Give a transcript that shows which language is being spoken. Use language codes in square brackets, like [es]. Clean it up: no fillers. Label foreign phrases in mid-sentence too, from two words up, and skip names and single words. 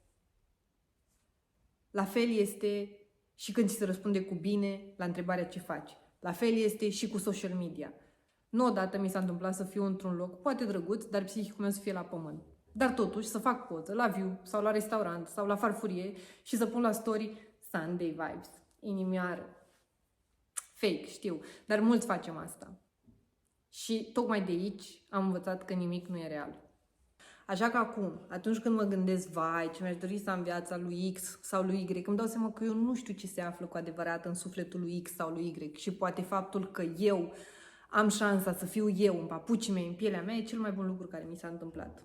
[ro] La fel este și când ți se răspunde cu bine la întrebarea ce faci. La fel este și cu [en] social media. [ro] Nu odată mi s-a întâmplat să fiu într-un loc, poate drăguț, dar psihicul meu să fie la pământ. Dar totuși să fac poză la view sau la restaurant sau la farfurie și să pun la story [en] Sunday vibes, [ro] inimioară. Fake, știu, dar mulți facem asta. Și tocmai de aici am învățat că nimic nu e real. Așa că acum, atunci când mă gândesc, vai, ce mi-aș dori să am viața lui X sau lui Y, îmi dau seama că eu nu știu ce se află cu adevărat în sufletul lui X sau lui Y și poate faptul că eu am șansa să fiu eu în papucii mei, în pielea mea, e cel mai bun lucru care mi s-a întâmplat.